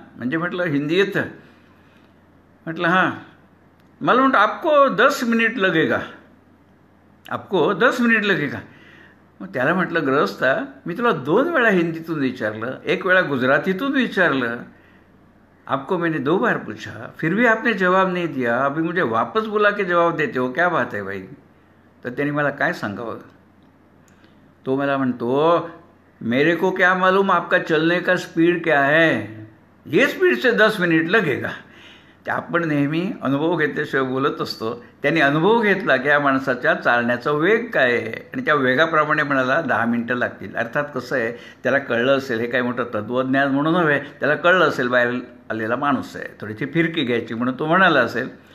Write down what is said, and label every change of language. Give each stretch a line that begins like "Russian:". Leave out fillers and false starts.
Marathi: म्हणजे म्हटलं हिंदी येतं. म्हटलं हां. मला म्हणतो,
Hindi: आपको 10 मिनिट लगेगा,
Marathi: आपको 10 मिनिट लगेगा. मग त्याला म्हटलं, गृहस्था मी तुला 2 वेळा हिंदीतून विचारलं, 1 वेळा गुजरातीतून विचारलं.
Hindi: आपको मैंने 2 बार पूछा, फिर भी आपने जवाब नहीं दिया. अभी मुझे वापस बुला के जवाब देते हो, क्या बात है भाई.
Marathi: तर त्यांनी मला काय सांगावं. तो मला म्हणतो,
Hindi: मेरे को क्या मालूम आपका चलने का स्पीड क्या है, ये स्पीड से 10 मिनिट लगेगा.
Marathi: ते आपण नेहमी अनुभव घेतल्याशिवाय बोलत असतो. त्यांनी अनुभव घेतला की या माणसाच्या चालण्याचा वेग काय आहे आणि त्या वेगाप्रमाणे म्हणाला 10 मिनिटं लागतील. अर्थात कसं आहे, त्याला कळलं असेल हे काही मोठं तत्त्वज्ञान म्हणून नव्हे, त्याला कळलं असेल बाहेर आलेला माणूस आहे, थोडीशी फिरकी घ्यायची म्हणून तो म्हणाला असेल.